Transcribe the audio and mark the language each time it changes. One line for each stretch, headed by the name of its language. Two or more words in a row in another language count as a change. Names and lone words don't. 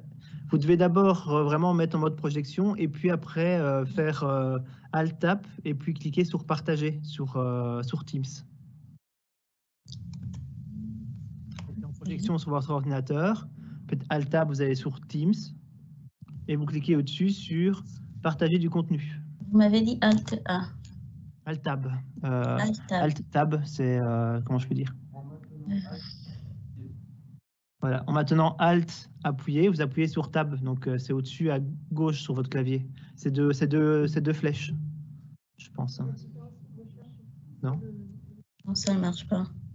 French: Vous devez d'abord vraiment mettre en mode projection et puis après faire Alt-Tab et puis cliquer sur Partager sur Teams. En projection sur votre ordinateur, faites Alt-Tab, vous allez sur Teams et vous cliquez au-dessus sur Partager du contenu. Vous m'avez dit Alt-A. Alt-Tab. Alt-Tab. Alt-Tab, c'est... comment je peux dire? Voilà, en maintenant Alt appuyé, vous appuyez sur Tab, donc c'est au-dessus à gauche sur votre clavier. C'est deux flèches, je pense. Hein. Non? Non, ça ne marche pas.